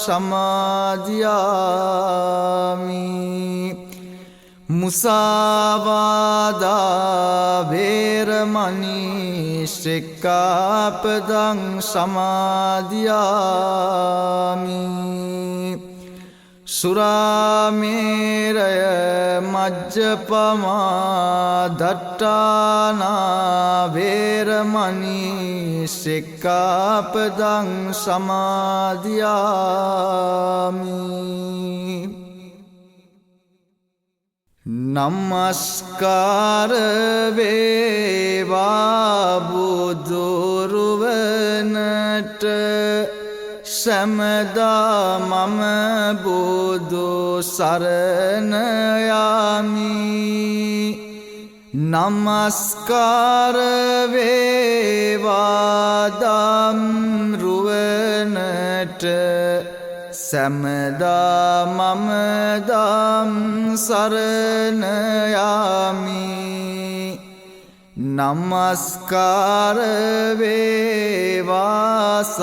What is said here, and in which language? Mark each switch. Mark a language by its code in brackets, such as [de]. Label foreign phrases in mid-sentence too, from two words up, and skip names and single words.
[pi] සමාදියාමි මුසාවාදා වේරමණී සික්ඛාපදං සමාදියාමි සුරාමේරය මජ්ජපමා දට්ඨානා වේරමණී සික්ඛාපදං [si] සමාදියාමි නමස්කාර වේවා බුදුරුවනට සැමදා මම බුදු සරණ යමි නමස්කාර වේවා ධම්රුවනට සැමදා මම ධම් සරණ යමි නමස්කාර වේවා